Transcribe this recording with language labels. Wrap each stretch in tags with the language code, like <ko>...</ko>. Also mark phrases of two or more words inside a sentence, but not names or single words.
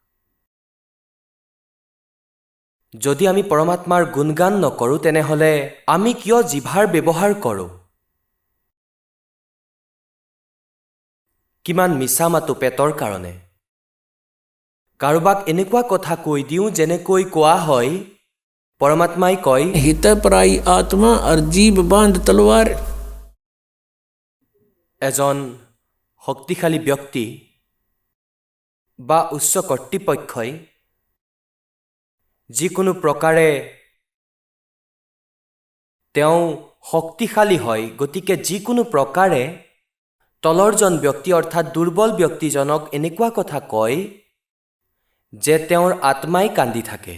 <as>যদি আমি পৰমাত্মাৰ গুণগান নকৰোঁ তেনেহ'লে আমি কিয় জিভাৰ ব্যৱহাৰ কৰোঁ? কিমান মিছা মাতো পেটৰ কাৰণে। কাৰোবাক এনেকুৱা কথা কৈ দিওঁ যেনেকৈ কোৱা হয়, পৰমাত্মাই কয়,</as> <hi>हित पराई आत्मा और जीव बांध तलवार।</hi> <as>এজন শক্তিশালী ব্যক্তি বা উচ্চ কৰ্তৃপক্ষই যিকোনো প্ৰকাৰে তেওঁ শক্তিশালী হয়, গতিকে যিকোনো প্ৰকাৰে তলৰজন ব্যক্তি অৰ্থাৎ দুৰ্বল ব্যক্তিজনক এনেকুৱা কথা কয় যে তেওঁৰ আত্মাই কান্দি থাকে।</as>